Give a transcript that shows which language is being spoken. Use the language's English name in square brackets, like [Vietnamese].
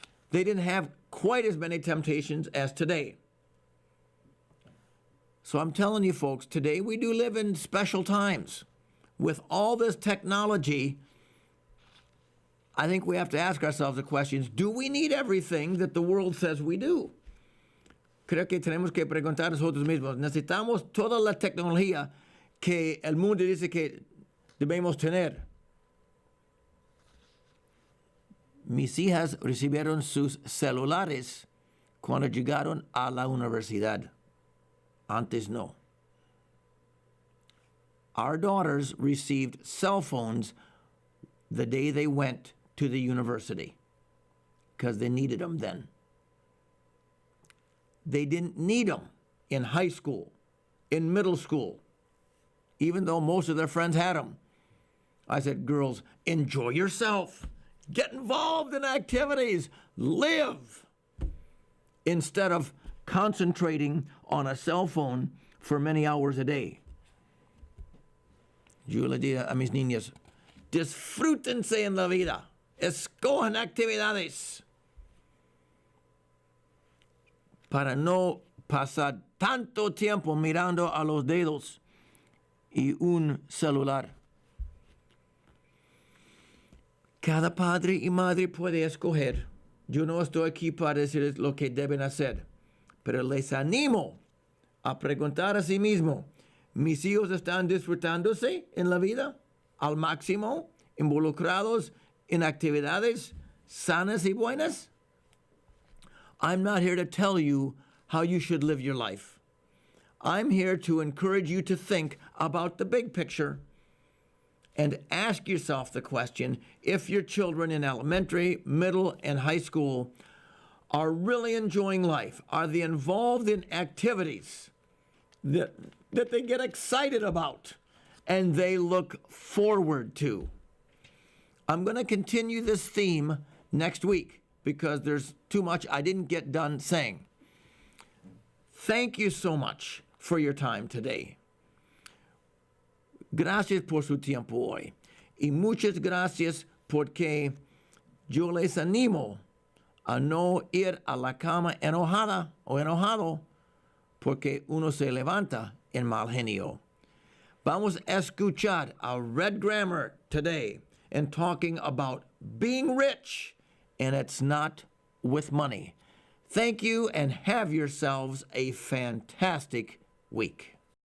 [English] They didn't have quite as many temptations as today. So I'm telling you folks, today we do live in special times. With all this technology, I think we have to ask ourselves the questions, do we need everything that the world says we do? [Spanish] Creo que tenemos que preguntar a nosotros mismos, ¿necesitamos toda la tecnología que el mundo dice que debemos tener? Mis hijas recibieron sus celulares cuando llegaron a la universidad. Antes no. [English] Our daughters received cell phones the day they went to the university because they needed them then. They didn't need them in high school, in middle school, even though most of their friends had them. I said, girls, enjoy yourself. Get involved in activities. Live. Instead of concentrating on a cell phone for many hours a day. [Spanish] Yo le digo a mis niñas, disfrútense en la vida. Escojan actividades para no pasar tanto tiempo mirando a los dedos y un celular. Cada padre y madre puede escoger. Yo no estoy aquí para decirles lo que deben hacer, pero les animo a preguntar a sí mismo, ¿mis hijos están disfrutándose en la vida al máximo, involucrados en actividades sanas y buenas? [English] I'm not here to tell you how you should live your life. I'm here to encourage you to think about the big picture and ask yourself the question if your children in elementary, middle, and high school are really enjoying life. Are they involved in activities that they get excited about and they look forward to? I'm going to continue this theme next week because there's too much I didn't get done saying. Thank you so much for your time today. [Spanish] Gracias por su tiempo hoy. Y muchas gracias porque yo les animo a no ir a la cama enojada o enojado porque uno se levanta en mal genio. Vamos a escuchar a [English] Red Grammar today and talking about being rich, and it's not with money. Thank you and have yourselves a fantastic week.